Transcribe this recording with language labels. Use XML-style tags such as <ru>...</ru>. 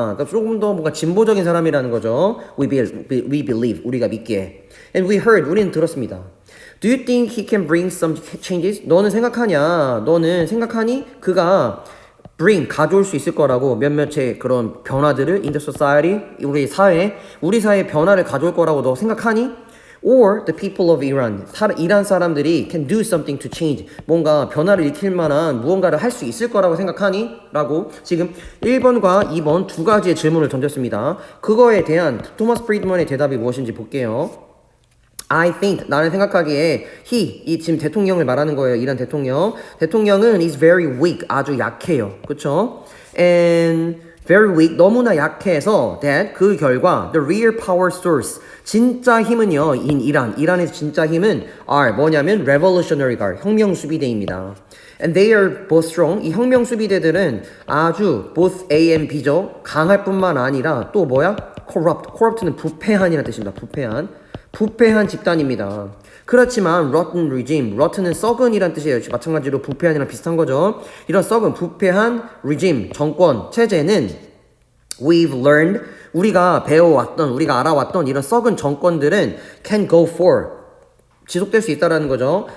<ko>그러니까 조금 더 뭔가 진보적인 사람이라는 거죠.</ko> <en>We believe,</en> <ko>우리가 믿기에.</ko> <en>And we heard,</en> <ko>우리는 들었습니다.</ko> <en>Do you think he can bring some changes?</en> <ko>너는 생각하니 그가 가져올 수 있을 거라고, 몇몇의 그런 변화들을</ko> <en>in the society,</en> <ko>우리 사회에 변화를 가져올 거라고 너 생각하니?</ko> <en>Or the people of Iran,</en> <ko>이란 사람들이</ko> <en>can do something to change,</en> <ko>뭔가 변화를 일으킬 만한 무언가를 할 수 있을 거라고 생각하니? 라고 지금 1번과 2번 두 가지의 질문을 던졌습니다. 그거에 대한 토마스 프리드먼의 대답이 무엇인지 볼게요.</ko> <en>I think,</en> <ko>나는 생각하기에 이 지금 대통령을 말하는 거예요. 이란 대통령은</ko> <en>is very weak,</en> <ko>아주 약해요. 그쵸?</ko> <en>And very weak,</en> <ko>너무나 약해서 that, 그 결과</ko> <en>the real power source,</en> <ko>진짜 힘은요, 이란의 진짜 힘은 are 뭐냐면</ko> <en>revolutionary guard,</en> <ko>혁명수비대입니다.</ko> <en>And they are both strong,</en> <ko>이 혁명수비대들은 아주 both A and B죠. 강할 뿐만 아니라 또 corrupt는 부패한이라는 뜻입니다. 부패한 집단입니다. 그렇지만 rotten regime, rotten은 썩은이란 뜻이에요. 마찬가지로 부패한이랑 비슷한 거죠. 이런 썩은 부패한 regime, 정권, 체제는</ko> <en>we've learned,</en> <ko>우리가 알아왔던 이런 썩은 정권들은</ko> <en>can go for,</en> <ko>지속될 수 있다라는 거죠.</ko>